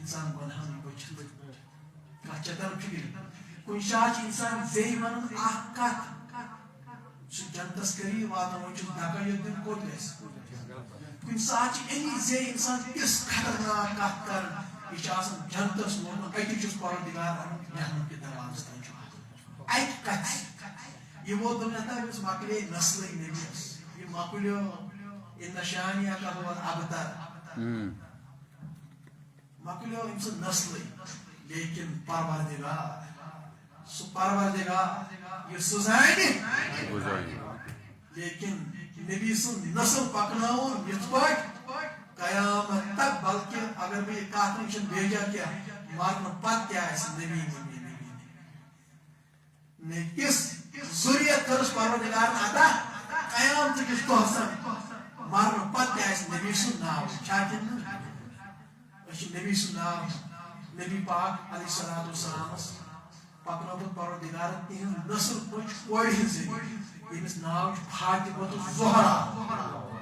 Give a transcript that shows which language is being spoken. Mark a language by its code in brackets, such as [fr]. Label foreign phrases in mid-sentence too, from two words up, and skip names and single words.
[ks] اِنسان گۄنہن نِش بٔچِتھ کتھ چھےٚ تران فِکرِ کُنہِ ساتہٕ چھُ اِنسان بیٚیہِ ونان اکھ کتھ سُہ جنتس قریٖب واتان وۄنۍ چھُس دکا یوت دِنہٕ کوٚت گژھِ کُنہِ ساتہٕ چھِ اَمی زیٚیہِ اِنسان تِژھ خطرناک کتھ کران یہِ چھُ آسان جنتس ووٚنمُت اَتی چھُس پروردگار اَنُن محنت کہِ دروازس تانۍ چھُ اَکہِ کتھِ یہِ ووت دوٚپ مےٚ أمِس مۄکلے نسلٕے نبیَس یہِ مۄکلیو [ar] اِنَّ شانِیَکَ هُوَ الْأَبْتَرُ [ks] مۄکلیو أمۍ سٕنٛز نسلٕے لیکن پروردگار سُہ پروردگار یُس سُہ زانہِ لیکن نبی سُنٛد نسل پکناوُن یِتھ پٲٹھۍ قیامت تک بلکہ اگر بہٕ یہِ کتھ وٕنۍ چھُنہٕ بیجا کینٛہہ مرنہٕ پتہٕ تہِ آسہِ نبی نبی نبی نبی تِژھ ضروٗریت کٔرٕس پروردگارن عطا قیامتٕکِس دۄہس مرنہٕ پتہٕ تہِ آسہِ نبی سُنٛد ناو چھا کِنہٕ أسۍ چھِ نبی سُنٛد ناو نبی پاک [ar] علیہ الصلوٰۃ والسلامس [ks] پکنومُت پروردگارن تِہنٛز نسل پٔچ کورِ ہِنٛزٕے ییٚمِس ناو چھُ فاطمہ تہٕ زہرا